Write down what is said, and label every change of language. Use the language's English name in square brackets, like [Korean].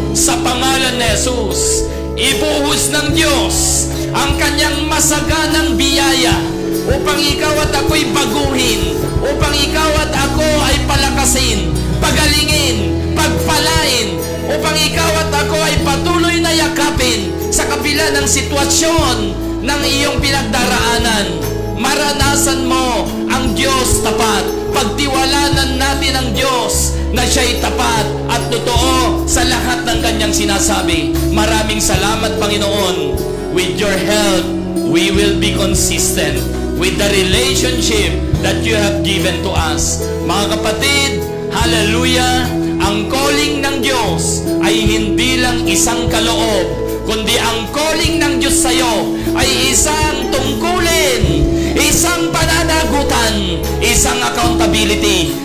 [Filipino] Sa pangalan ni Jesus, ibuhos ng Diyos ang kanyang masaganang biyaya upang ikaw at ako'y baguhin, upang ikaw at ako ay palakasin, pagalingin, pagpalain, upang ikaw at ako ay patuloy na yakapin sa kabila ng sitwasyon ng iyong pinagdaraanan. Maranasan mo ang Diyos tapat. Pagtiwalanan natin ang Diyos na siya'y tapat at totoo sa lahat ng kanyang sinasabi. Maraming salamat, Panginoon. [English] With your help, we will be consistent with the relationship that you have given to us. [Filipino] Mga kapatid, hallelujah, ang calling ng Diyos ay hindi lang isang kaloob, kundi ang calling ng Diyos sa'yo ay isang tungkulin, isang pananagutan, isang accountability.